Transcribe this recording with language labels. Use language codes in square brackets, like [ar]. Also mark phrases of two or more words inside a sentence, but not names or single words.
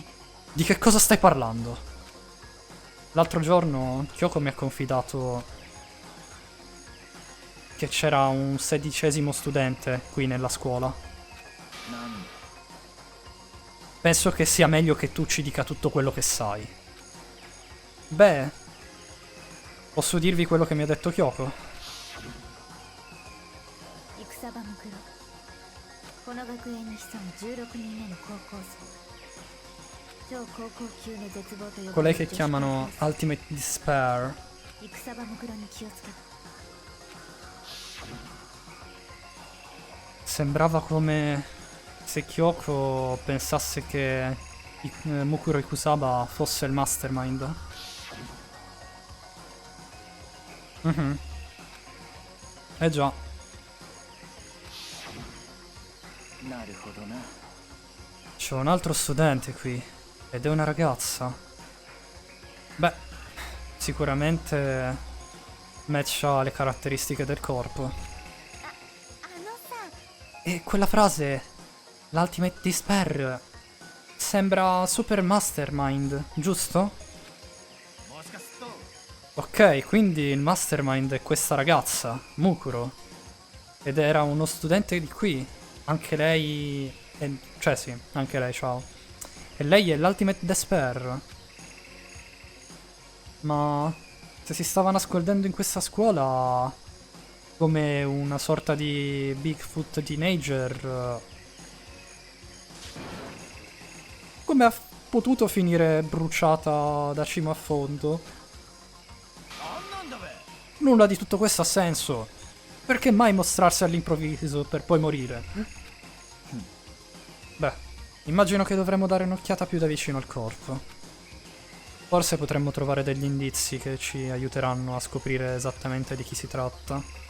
[it] Di che cosa stai parlando? L'altro giorno Kyoko mi ha confidato che c'era un 16° studente qui nella scuola. [ja] なんだ？ [it] Penso che sia meglio che tu ci dica tutto quello che sai. Beh, posso dirvi quello che mi ha detto Kyoko? [ja] 戦場ムクロこの学園に潜む16人目の高校生超高校級の絶望と呼ば [it] Colei [ja] れ [it] che [ja] る女子 [it] chiamano [ja] 高校 [en] Ultimate Despair. [ja] 生戦場ムクロに気をつけろ [it] Sembrava come se Kyoko pensasse che Mukuro Ikusaba fosse il Mastermind. Mhm. Eh già. [ja] なるほどな。 [it] C'è un altro studente qui, ed è una ragazza. Beh, sicuramente matcha le caratteristiche del corpo. [ja] あのさ [it] E quella frase, l'Ultimate Despair, sembra Super Mastermind, giusto? [ja] もしかすると [it] Ok, quindi il Mastermind è questa ragazza, Mukuro. Ed era uno studente di qui. Anche lei... cioè sì, anche lei, ciao. E lei è l'Ultimate Despair. Ma... se si stava nascondendo in questa scuola... come una sorta di Bigfoot teenager... come ha potuto finire bruciata da cima a fondo? [ja] なんなんだべ？ [it] Nulla di tutto questo ha senso. Perché mai mostrarsi all'improvviso per poi morire? Beh, immagino che dovremmo dare un'occhiata più da vicino al corpo. Forse potremmo trovare degli indizi che ci aiuteranno a scoprire esattamente di chi si tratta.